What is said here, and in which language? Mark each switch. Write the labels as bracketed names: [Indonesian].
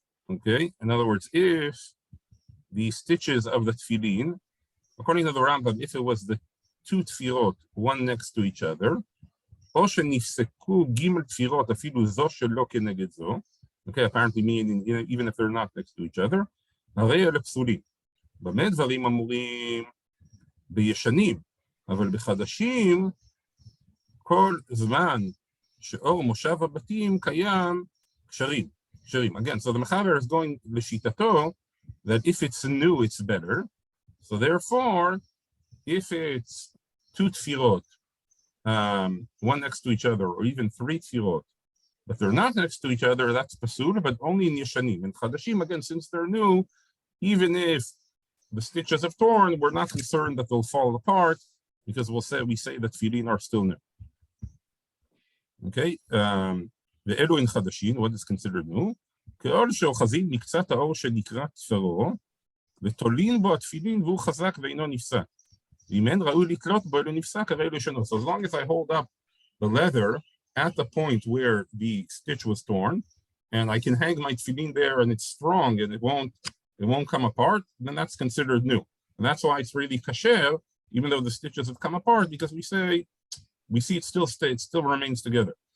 [English] Okay, in other words, if the stitches of the tefillin, according to the Rambam, if it was the 2 tefirot, 1 next to each other, [Hebrew] או שנפסקו ג' תפירות אפילו זו שלא כנגד זו, [English] okay, apparently meaning even if they're not next to each other, [Hebrew] הרי אלה פסולים. במה דברים אמורים? בישנים, אבל בחדשים, כל זמן שאור מושב הבתים קיים קשרים. [English] Again, so the Mechaber is going לשיטתו that if it's new, it's better. So therefore, if it's 2 tefirot, 1 next to each other, or even 3 tefirot, but they're not next to each other, that's pasul, but only in Yeshanim. And Chadashim, again, since they're new, even if the stitches have torn, we're not concerned that they'll fall apart, because we say that tefillin are still new. Okay, ואלו in חדשים, what is considered new? [Hebrew] כאור שאוחזים מקצת האור שנקרא תפרו, ותולים בו התפילין והוא חזק ואינו נפסק. אם אין ראוי לתלות בו אלו נפסק, הרי אלו ישנו. [English] So as long as I hold up the leather at the point where the stitch was torn, and I can hang my tefillin there and it's strong and it won't come apart, then that's considered new. And that's why it's really kasher, even though the stitches have come apart, because we see it still remains together.